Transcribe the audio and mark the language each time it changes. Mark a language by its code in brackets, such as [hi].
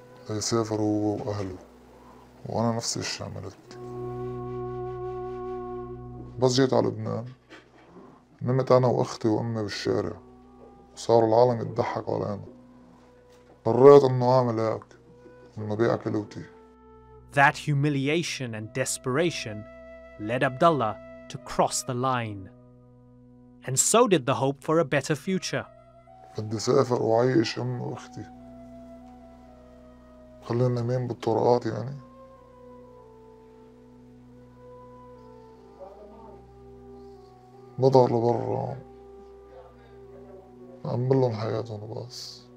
[ar] يسافر هو وأهله، وأنا نفس الشي عملت. بس جيت على لبنان نمت أنا وأختي وأمي بالشارع، وصار العالم يضحك علينا. قررت إنه أعمل هيك، إنه بيع كلوتي. [en] That humiliation and desperation led Abdullah to cross the line. And so did the hope for a better future. [ar] بدي سافر وعيش أمي وأختي، خلينا نايمين بالطرقات يعني. بظهر لبرا أأمن لهم حياتهم وبس.